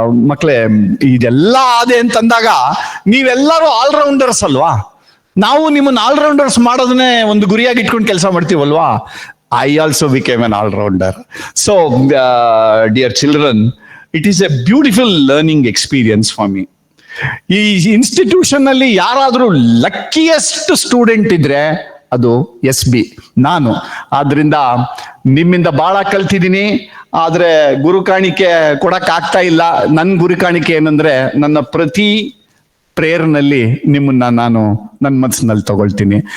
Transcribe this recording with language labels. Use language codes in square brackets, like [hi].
[kn] ಮಕ್ಕಳೇ, ಇದೆಲ್ಲ ಆದೆ ಅಂತಂದಾಗ ನೀವೆಲ್ಲರೂ ಆಲ್ರೌಂಡರ್ಸ್ ಅಲ್ವಾ? ನಾವು ನಿಮ್ಮನ್ನ ಆಲ್ರೌಂಡರ್ಸ್ ಮಾಡೋದನ್ನೇ ಒಂದು ಗುರಿಯಾಗಿ ಇಟ್ಕೊಂಡು ಕೆಲಸ ಮಾಡ್ತೀವಲ್ವಾ? [en] I also became an all-rounder. So, dear children, it is a beautiful learning experience for me. [kn] ಈ ಇನ್ಸ್ಟಿಟ್ಯೂಷನ್ ಅಲ್ಲಿ ಯಾರಾದ್ರೂ ಲಕ್ಕಿಯೆಸ್ಟ್ ಸ್ಟೂಡೆಂಟ್ ಇದ್ರೆ ಅದು SB ನಾನು. ಆದ್ರಿಂದ ನಿಮ್ಮಿಂದ ಬಹಳ ಕಲ್ತಿದ್ದೀನಿ. ಆದ್ರೆ ಗುರು ಕಾಣಿಕೆ ಕೊಡಕ್ ಆಗ್ತಾ ಇಲ್ಲ. ನನ್ನ ಗುರು ಕಾಣಿಕೆ ಏನಂದ್ರೆ, ನನ್ನ ಪ್ರತಿ ಪ್ರೇಯರ್ನಲ್ಲಿ ನಿಮ್ಮನ್ನ ನಾನು ನನ್ನ ಮನಸ್ಸಿನಲ್ಲಿ ತಗೊಳ್ತೀನಿ.